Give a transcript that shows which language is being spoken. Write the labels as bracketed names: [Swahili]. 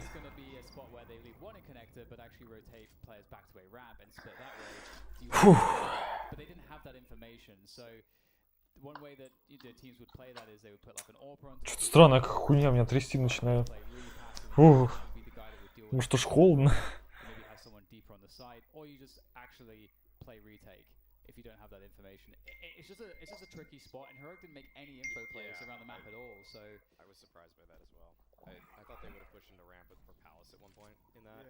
[English] It's going to be a spot where they leave one in connector, but actually rotate players back to a ramp and split that way. Фу. But they didn't have that information, so one way that the teams would play that is they would put like an AWP on top. [Russian] Что-то странная хуйня, меня трясти начинает. [English] Play really passive. Фу. Be the guy that would deal with [Russian] Может уж холодно. [English] maybe have someone deeper on the side, or you just actually play retake if you don't have that information. It's just a tricky spot, and Heroic didn't make any info plays around the map at all. So I was surprised by that as well. I thought they would have pushed into ramp for Palace at one point in that,